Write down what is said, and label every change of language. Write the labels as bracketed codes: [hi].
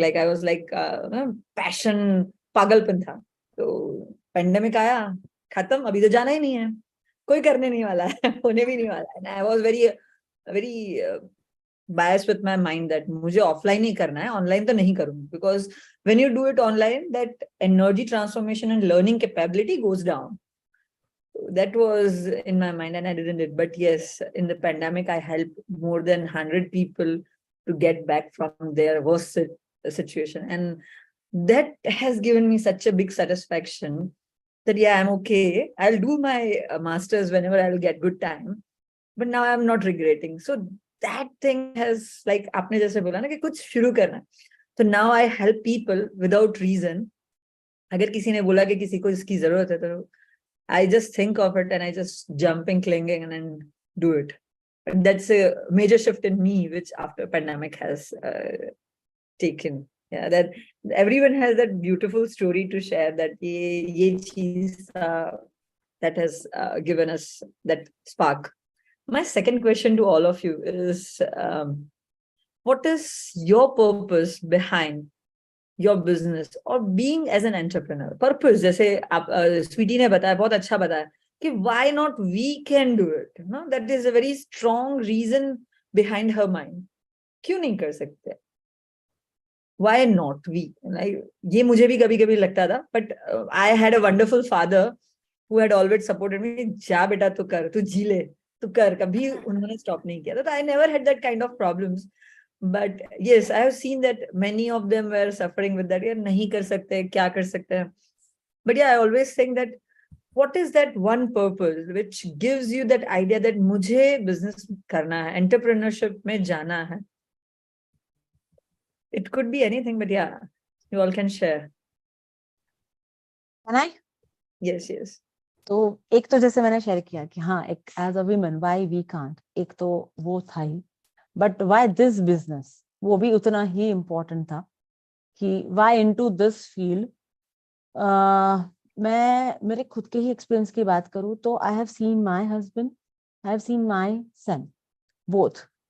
[en] Like I was like passion, [hi] पागलपन था. तो pandemic आया, खत्म. अभी तो जाना ही नहीं है. कोई करने नहीं वाला है. होने भी नहीं वाला है. [en] And I was very biased with my mind that [hi] मुझे offline ही करना है. Online तो नहीं करूँगी. [en] Because when you do it online, that energy transformation and learning capability goes down. That was in my mind and I didn't it. But yes, in the pandemic, I helped more than 100 people to get back from their worst situation. And that has given me such a big satisfaction that, yeah, I'm okay. I'll do my masters whenever I'll get good time. But now I'm not regretting. So that thing has, like, [hi] आपने जैसे बोला ना कि कुछ शुरू करना. [en] So now I help people without reason. [hi] अगर किसी ने बोला कि किसी को इसकी जरूरत है तो [en] I just think of it and I just jump in clinging and then do it. And that's a major shift in me, which after pandemic has taken. Yeah, that everyone has that beautiful story to share. That [hi] ye cheez [en] that has given us that spark. My second question to all of you is, what is your purpose behind your business or being as an entrepreneur? [hi] Purpose, जैसे आप स्वीटी ने बताया, बहुत अच्छा बताया कि [en] why not we can do it? No, that is a very strong reason behind her mind. [hi] क्यों नहीं कर सकते? [en] Why not we? Like, [hi] ये मुझे भी कभी-कभी लगता था, [en] but I had a wonderful father who had always supported me. [hi] जा बेटा तू कर, तू जी ले, तू कर. कभी उन्होंने stop नहीं किया. [en] So I never had that kind of problems. But yes, I have seen that many of them were suffering with that. [hi] यार नहीं कर सकते, क्या कर सकते हैं? [en] But yeah, I always think that what is that one purpose which gives you that idea that [hi] मुझे business करना है, entrepreneurship में जाना है? [en] It could be anything, but yeah, you all can share. Can I? Yes, yes. [hi] तो एक तो जैसे मैंने शेयर किया कि हाँ, एक [en] as a women why we can't, [hi] एक तो वो था ही. [en] But why this business? [hi] वो भी उतना ही important था कि [en] why into this field? [hi] मैं मेरे खुद के ही एक्सपीरियंस की बात करूँ तो [en] I have seen my husband, I have seen my son, both.